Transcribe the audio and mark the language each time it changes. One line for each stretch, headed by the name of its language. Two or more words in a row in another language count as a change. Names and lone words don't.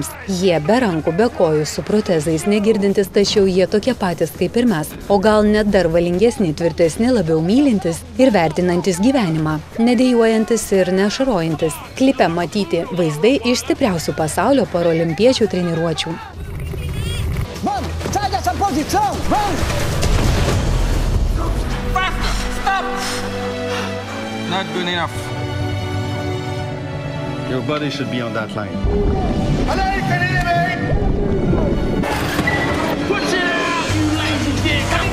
Lithuanian: Jie be rankų, be kojų, su protezais, negirdintis, tačiau jie tokie patys kaip ir mes. O gal net dar valingesni, tvirtesni, labiau mylintis ir vertinantis gyvenimą. Nedėjuojantis ir nešarojantis. Klipe matyti vaizdai iš stipriausių pasaulio parolimpiečių treniruočių.
English: Not good enough. Your body should be on that line. Push it out, you lazy dick!